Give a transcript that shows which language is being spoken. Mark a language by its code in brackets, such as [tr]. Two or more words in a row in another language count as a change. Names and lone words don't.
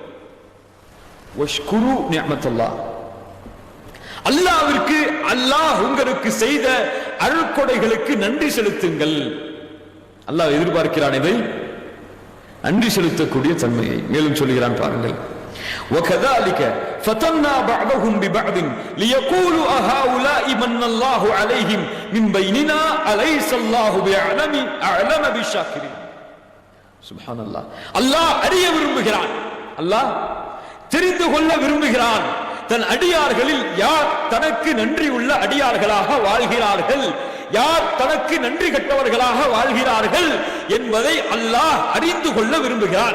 [ar] واشكروا نعمة الله, [ta] அல்லாஹ்விற்கு அல்லாஹ் உங்களுக்கு செய்த அருட்கொடைகளுக்கு நன்றி செலுத்துங்கள். அல்லாஹ் எதிர்பார்க்கிறான் இதை, நன்றி செலுத்தக்கூடிய தன்மையை. மேலும் சொல்கிறான் பாருங்கள், [ar] وَكَذَلِكَ فَتَنَّا بَعْضَهُمْ بِبَعْضٍ لِيَقُولُوا أَهَؤُلَاءِ مَنَّ اللَّهُ عَلَيْهِمْ مِنْ بَيْنِنَا أَلَيْسَ اللَّهُ بِأَعْلَمَ بِالشَّاكِرِينَ. [ta] சுப்ஹானல்லாஹ். அல்லாஹ் அறிய விரும்புகிறான், அல்லாஹ் தெரிந்து கொள்ள விரும்புகிறான், தன் அடியார்களில் யார் தனக்கு நன்றி உள்ள அடியார்களாக வாழ்கிறார்கள், யார் தனக்கு நன்றி கட்டவர்களாக வாழ்கிறார்கள் என்பதை அல்லாஹ் அறிந்து கொள்ள விரும்புகிறான்.